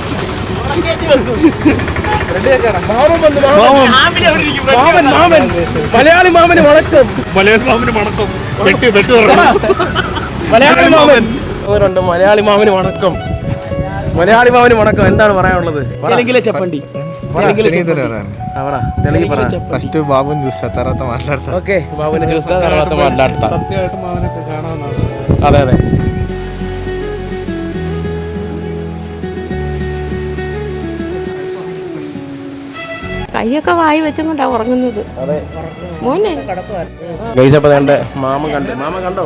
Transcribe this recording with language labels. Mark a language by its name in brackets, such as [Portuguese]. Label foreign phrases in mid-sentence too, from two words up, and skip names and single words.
[Malayalam] മലയാളി മാമന് വണക്കം. മലയാളി മാമന് വണക്കം. മലയാളി മാമന് വണക്കം. മലയാളി മാമന് വണക്കം. എന്താണ് പറയാനുള്ളത്? [Telugu] చెప్పండి. ఫస్ట్ బాబుని చూస్తా, తర్వాత మాట్లాడతా. ఓకే, బాబుని చూస్తా, తర్వాత మాట్లాడతా. [Malayalam] സത്യമായിട്ട് മാമനൊക്കെ കാണാമെന്നാണ്. അതെ. കൈയൊക്കെ വായി വെച്ചും കൊണ്ടാ ഉറങ്ങുന്നത്. മോനെ ഗൈസ് അപ്പോൾ എൻ്റെ മാമൻ കണ്ടോ?